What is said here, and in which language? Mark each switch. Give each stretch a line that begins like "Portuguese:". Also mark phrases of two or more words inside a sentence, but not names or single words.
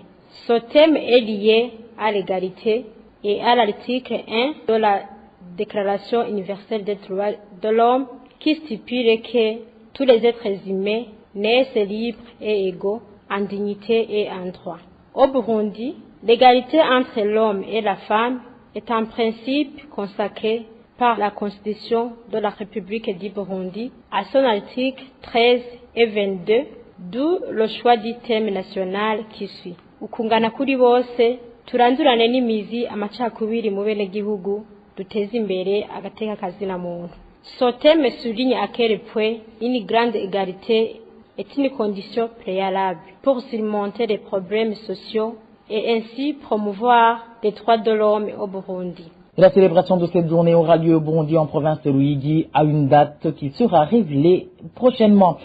French: Ce thème est lié à l'égalité et à l'article 1 de la Déclaration universelle des droits de l'homme qui stipule que tous les êtres humains naissent libres et égaux en dignité et en droit. Au Burundi, l'égalité entre l'homme et la femme est un principe consacré par la Constitution de la République du Burundi à son article 13 et 22, d'où le choix du thème national qui suit.
Rundi: Ukungana kuri bose, turandurane n'imizi amacakubiri mu benegihugu, duteze imbere agateka kazina muntu.
French: Ce thème souligne à quel point une grande égalité est une condition préalable pour surmonter les problèmes sociaux et ainsi promouvoir les droits de l'homme au Burundi. La célébration de cette journée aura lieu au Burundi en province de Luigi à une date qui sera révélée prochainement.